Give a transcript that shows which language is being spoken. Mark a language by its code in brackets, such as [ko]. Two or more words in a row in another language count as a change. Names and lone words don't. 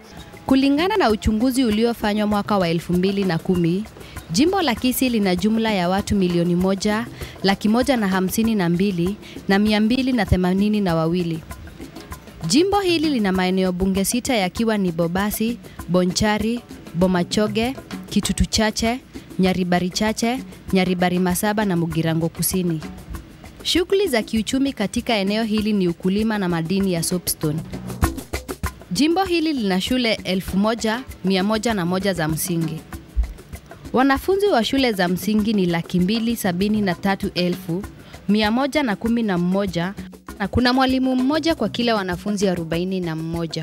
[sw] Kulingana na uchunguzi uliofanywa mwaka wa 2010, jimbo la Kisii lina jumla ya watu 1,152,282. Jimbo hili lina maeneo bunge 6 yakiwa ni Bobasi, Bonchari, Bomachoge, Kitutu Chache, Nyaribari Chache, Nyaribari Masaba na Mugirango Kusini. Shughuli za kiuchumi katika eneo hili ni ukulima na madini ya soapstone. Jimbo hili lina shule 1,101 za msingi. Wanafunzi wa shule za msingi ni 273,111 na kuna mwalimu mmoja kwa kila wanafunzi 41.